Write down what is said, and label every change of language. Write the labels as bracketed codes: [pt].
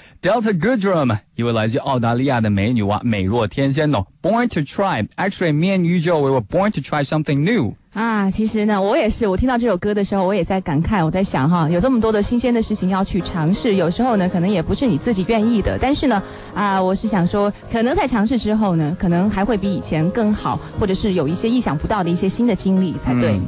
[zh] Delta Goodrum, 一位来自澳大利亚的美女娃，美若天仙哦。 [en] Born to try, actually, me and you, Joe, we were born to try something new. [zh] 啊，其实呢，我也是，我听到这首歌的时候，我也在感慨，我在想哈，有这么多的新鲜的事情要去尝试，有时候呢，可能也不是你自己愿意的，但是呢，啊，我是想说，可能在尝试之后呢，可能还会比以前更好，或者是有一些意想不到的一些新的经历才对。